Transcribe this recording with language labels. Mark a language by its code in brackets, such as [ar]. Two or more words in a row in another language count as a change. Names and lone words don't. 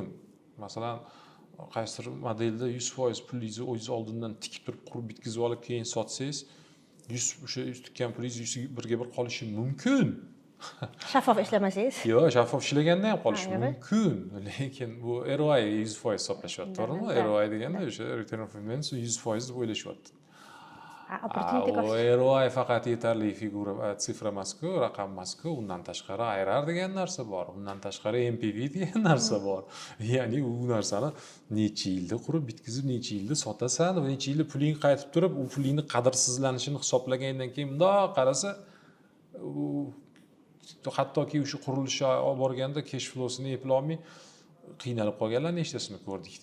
[uz] Masalan, qaysidir modelda 100% pulingizni o'zingiz oldindan tikib turib qurib bitkizib olib keyin sotsangiz, o'sha tikkan pulingiz birga bir qolishi mumkin. Shaffof ishlamasangiz? Yo'q, shaffof ishlaganda ham qolishi mumkin, lekin bu ROI 100% hisoblashyapti, to'g'rimi? ROI deganda o'sha [en] return of investment [uz] 100% deb o'ylashyapti. ROI faqat yetarli figura, sifra emas-ku, raqam emas-ku, undan tashqari IRR degan narsa bor, undan tashqari NPV degan narsa bor. Ya'ni u narsani necha yilda qurib bitkizib, necha yilda sotasan, va necha yilda puling qaytib turib, u pulingni qadrsizlanishini hisoblagandan keyin bundoq qarasa, hattoki o'sha qurilishga olib borganda cash flowsini eplay olmay qiynalib qolganlar nechtasini ko'rdikda.